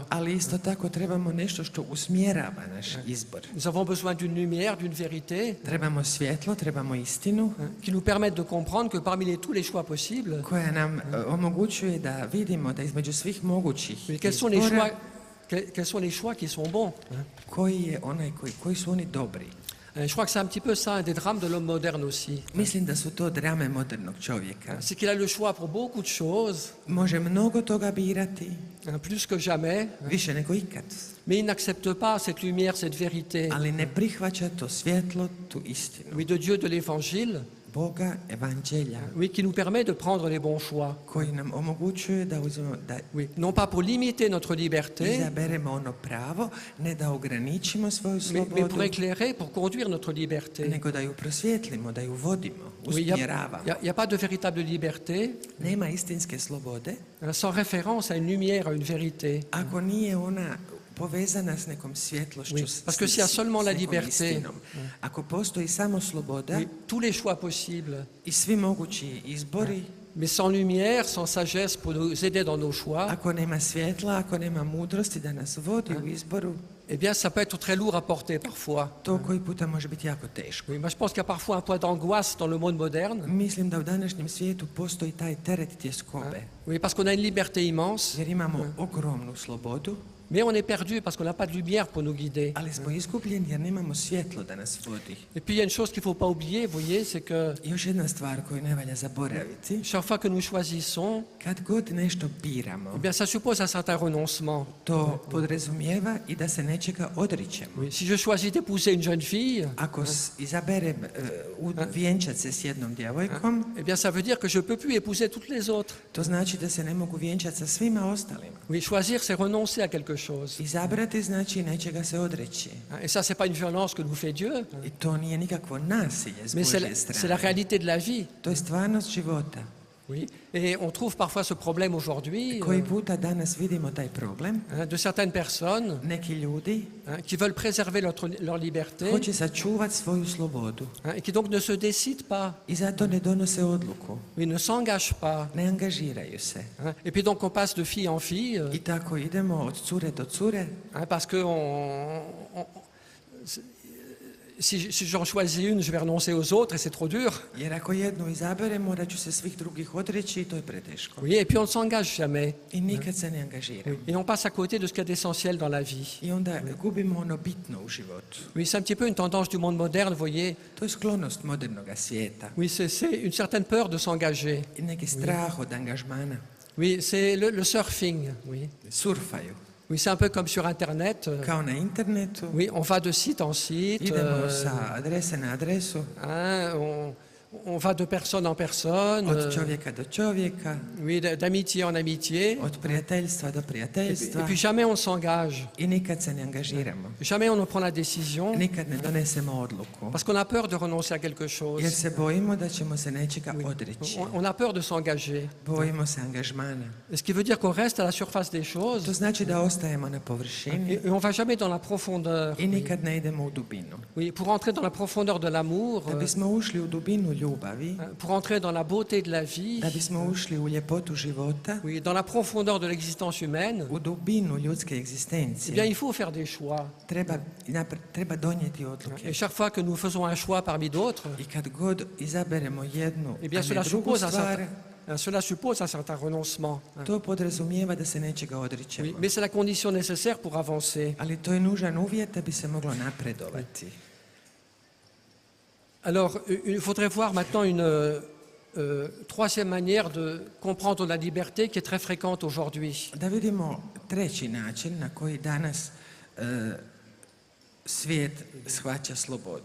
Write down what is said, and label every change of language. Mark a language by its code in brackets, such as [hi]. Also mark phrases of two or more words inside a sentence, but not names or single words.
[hr] ali isto tako trebamo nešto što usmjerava naš izbor. [fr] Nous avons besoin d'une lumière, d'une vérité, [hr] Trebamo svjetlo, trebamo istinu [fr] qui nous permette de comprendre que parmi tous les choix possibles, [hr] koja nam omogućuje da vidimo da između svih mogućih [fr] mais quels sont les [hr] izbora, [fr] choix, quels sont les choix qui sont bons. [hr] koji je onaj koji su oni dobri. [fr] Je crois que c'est un petit peu ça, un des drames de l'homme moderne aussi. [hr] Mislim da su to drame modernog čovjeka. [fr] C'est qu'il a le choix pour beaucoup de choses, [hr] Može mnogo toga birati, [fr] plus que jamais, [hr] više nego ikad, [fr] mais il n'accepte pas cette lumière, cette vérité, [hr] ali ne prihvaća to svjetlo, tu istinu. [fr] oui, de Dieu, de l'Évangile, [hr] Boga, evanđelja, [fr] oui, qui nous permet de prendre les bons choix. [hr] koji nam omogućuje da uzmemo, da [fr] Oui, non pas pour limiter notre liberté, [hr] izaberemo ono pravo, ne da ograničimo svoju [fr] mais [hr] slobodu, [fr] pour éclairer, pour conduire notre liberté. [hr] nego da ju prosvjetlimo, da ju vodimo, [fr] Oui, il [hr] usmjeravamo. [fr] n'y a pas de véritable liberté [hr] Nema istinske slobode [fr] sans référence à une lumière, à une vérité. [hr] ako nije ona povezana s nekom svjetlošću, [fr] Oui, parce que s'il y a seulement la [hr] s nekom [fr] liberté, [hr] istinom. Ako postoji samo sloboda [fr] Oui, tous les choix possibles, [hr] i svi mogući izbori, [fr] mais sans lumière, sans sagesse pour nous aider dans nos choix, [hr] ako nema svjetla, ako nema mudrosti da nas vodi u izboru, [fr] eh bien, ça peut être très lourd à porter parfois. [hr] to koji puta može biti jako teško. [fr] Oui, moi, je pense qu'il y a parfois un poids d'angoisse dans le monde moderne, [hr] Mislim da u današnjem svijetu postoji taj teret tjeskobe, [fr] oui, parce qu'on a une liberté immense, [hr] jer imamo ogromnu slobodu, [fr] mais on est perdu parce qu'on n'a pas de lumière pour nous guider. [hr] ali smo izgubljeni jer nemamo svjetlo da nas vodi. [fr] Et puis, il y a une chose qu'il ne faut pas oublier, vous voyez, c'est que [hr] I još jedna stvar koju ne valja zaboraviti, [fr] chaque fois que nous choisissons, [hr] kad god nešto biramo, [fr] eh bien, ça suppose un certain renoncement. [hr] to podrazumijeva i da se nečega odričemo. [fr] Oui, si je choisis d'épouser une jeune fille, [hr] Ako izaberem vjenčat se s jednom djevojkom, [fr] eh bien, ça veut dire que je ne peux plus épouser toutes les autres. [hr] to znači da se ne mogu vjenčati sa svima ostalima. [fr] Oui, choisir, c'est renoncer à quelque chose. [hr] Izabrati znači nečega se odreći. [fr] Et ça, c'est pas une violence que nous fait Dieu, [hr] I to nije nikakvo nasilje s [fr] mais [hr] Božje [fr] c'est la [hr] strane. [fr] réalité de la vie. [hr] To je stvarnost života. [fr] Oui. Et on trouve parfois ce problème aujourd'hui [hr] Koji puta danas vidimo taj problem. [fr] de certaines personnes [hr] Neki ljudi [fr] qui veulent préserver leur liberté [hr] hoće sačuvati svoju slobodu [fr] et qui donc ne se décident pas, [hr] i zato ne donose odluku, [fr] oui, ne s'engagent pas. [hr] ne angažiraju se. [fr] Et puis donc on passe de fille en fille [hr] I tako idemo od cure do cure, [fr] parce que si j'en choisis une, je vais renoncer aux autres et c'est trop dur. [hr] jer ako jednu izaberem, morat ću se svih drugih odreći i to je preteško. [fr] Oui, et puis on ne s'engage jamais. [hr] I nikad se ne angažiram. [fr] Et on passe à côté de ce qui est essentiel dans la vie. [hr] I onda gubimo ono bitno u životu. [fr] Oui, c'est un petit peu une tendance du monde moderne, vous voyez. [hr] To je sklonost modernog svijeta. [fr] Oui, c'est une certaine peur de s'engager. [hr] I neki strah od angažmana. [fr] Oui, c'est le surfing. Oui, [hr] Surfaju. [fr] oui, c'est un peu comme sur Internet. [hr] Kao na internetu. [fr] Oui, on va de site en site. [hr] Idemo sa adrese na adresu. [fr] On va de personne en personne, [hr] od čovjeka do čovjeka, [fr] oui, d'amitié en amitié, [hr] od prijateljstva do [fr] et [hr] prijateljstva [fr] puis jamais on s'engage, [hr] i nikad se ne angažiramo. [fr] jamais on ne prend la décision, [hr] Nikad ne donesemo odluku, [fr] parce qu'on a peur de renoncer à quelque [hr] jer [fr] chose. [hr] se bojimo da ćemo se nečega odreći. [fr] On a peur de s'engager. [hr] Bojimo se angažmana. [fr] Ce qui veut dire qu'on reste à la surface des choses [hr] To znači da ostajemo na površini [fr] et on ne va jamais dans la profondeur. [hr] i nikad ne idemo u dubinu. [fr] Oui, pour entrer dans la profondeur de l'amour, [hr] Da bismo ušli u dubinu ljubavi, [fr] pour entrer dans la beauté de la vie, [hr] da bismo ušli u ljepotu života, [fr] oui, dans la profondeur de l'existence humaine, [hr] u dubinu ljudske [fr] eh bien, [hr] egzistencije, [fr] il faut faire des choix. [hr] treba donijeti odluke. [fr] Et chaque fois que nous faisons un choix parmi d'autres, [hr] I kad god izaberemo jednu, [fr] eh bien, [hr] a ne drugu stvar, [fr] cela suppose un certain renoncement. [hr] to podrazumijeva da se nečega [fr] Oui, [hr] odričemo. [fr] mais c'est la condition nécessaire pour avancer. [hr] Ali to je nužan uvjet da bi se moglo napredovati. [fr] Alors, il faudrait voir maintenant une troisième manière de comprendre la liberté qui est très fréquente aujourd'hui. [hr] Da vidimo treći način na koji danas svijet shvaća slobodu.